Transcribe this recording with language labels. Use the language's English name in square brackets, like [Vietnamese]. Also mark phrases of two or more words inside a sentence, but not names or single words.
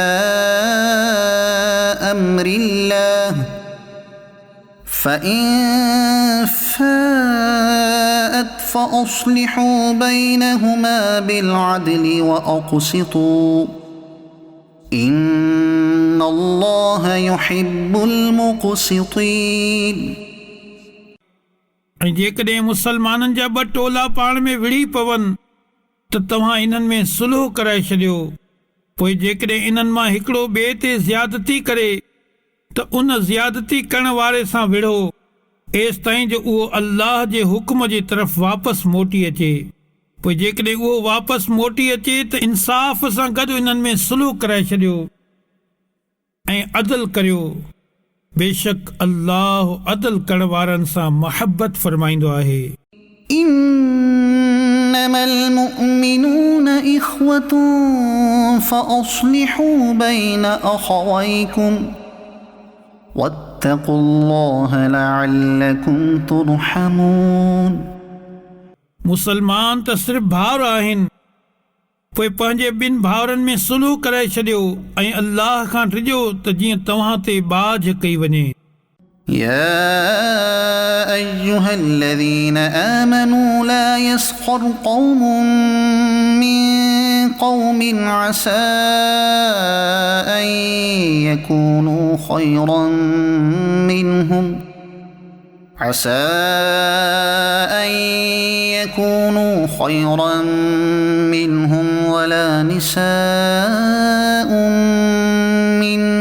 [Arabic] أمر الله فإن فاءت فأصلحوا بينهما بالعدل وأقسطوا إن الله يحب المقسطين [Sindhi] ऐं जेकॾहिं मुसलमाननि जा ॿ टोला पाण में विड़ी पवनि त तव्हां इन्हनि में सुलह कराए छॾियो। पोइ जेकॾहिं इन्हनि मां हिकिड़ो ॿिए ते ज़्यादती करे त उन ज़्यादती करण वारे सां विढ़ो एसि ताईं जो उहो अल्लाह जे हुक्म जे तरफ़ वापसि मोटी अचे। पोइ जेकॾहिं उहो वापसि मोटी अचे त इंसाफ़ सां गॾु इन्हनि में सुलह कराए छॾियो ऐं अदल करियो। बेशक अल्लाह अदल करण वारनि सां मोहब्बत फरमाईंदो आहे। [Arabic] إنما المؤمنون إخوة فأصلحوا بين أخويكم واتقوا الله لعلكم ترحمون [Sindhi] मुसलमान त सिर्फ़ भाउर आहिनि, पोइ पंहिंजे ॿिनि भाउरनि में सुलह कराए छॾियो ऐं अल्लाह खां डिॼो त जीअं तव्हां ते बाझ कई वञे। [Arabic] يا أيها الذين آمنوا لا يسخر قوم من قوم عسى أن يكونوا خيرا منهم ولا نساء من